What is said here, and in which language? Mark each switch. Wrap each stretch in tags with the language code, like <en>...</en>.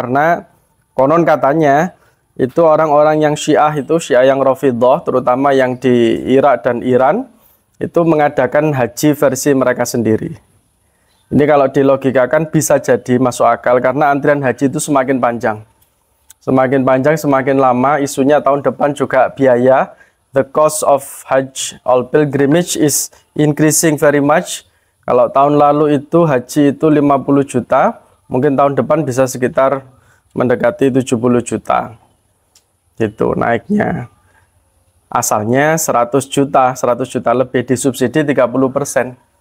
<id>Karena konon katanya itu orang-orang yang Syiah yang Rafidhah, terutama yang di Irak dan Iran, itu mengadakan haji versi mereka sendiri. Ini kalau dilogikakan bisa jadi masuk akal, karena antrian haji itu semakin panjang. Semakin panjang, semakin lama, isunya tahun depan juga biaya.</id> <en>The cost of Hajj or pilgrimage is increasing very much.</en> <id>Kalau tahun lalu itu haji itu 50 juta, mungkin tahun depan bisa sekitar mendekati 70 juta. Gitu naiknya. Asalnya 100 juta lebih, disubsidi 30%.</id>